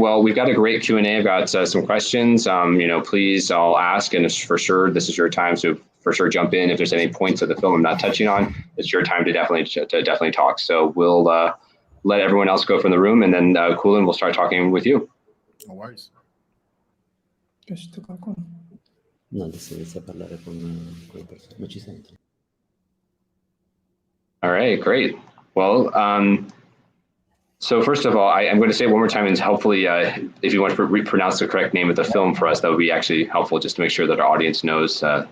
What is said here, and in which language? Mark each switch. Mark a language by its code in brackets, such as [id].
[en] Well, we've got a great Q&A about some questions. Please all ask, and for sure, this is your time. So for sure, jump in if there's any points of the film I'm not touching on. It's your time to definitely talk. So we'll let everyone else go from the room, and then Kulin will start talking with you. No worries. [it] No, adesso inizia a parlare con quelle persone. Non ci sento. [en] All right, great. Well, so first of all, I'm going to say it one more time, and hopefully, if you want to pronounce the correct name of the film for us, that would be actually helpful, just to make sure that our audience knows.